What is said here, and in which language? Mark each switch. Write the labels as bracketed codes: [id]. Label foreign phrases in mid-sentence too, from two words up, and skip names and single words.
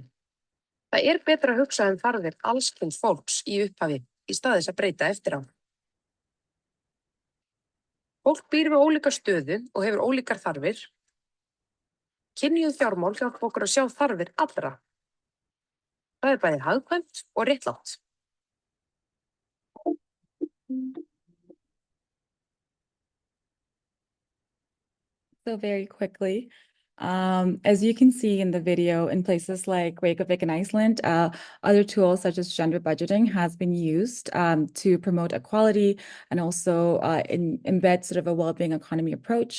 [is] Það er betra að hugsa þarfir alls kyns fólks í upphafi í stað þess að breyta eftir á. Fólk býr við ólíka stöðu og hefur ólíkar þarfir. Kynjuð fjármál hjálpa okkur að sjá þarfir allra. Það er bæði hagkvæmt og réttlátt. [en] So very quickly, as you can see in the video, in places like Reykjavik and Iceland, other tools such as gender budgeting has been used to promote equality and also embed sort of a well-being economy approach.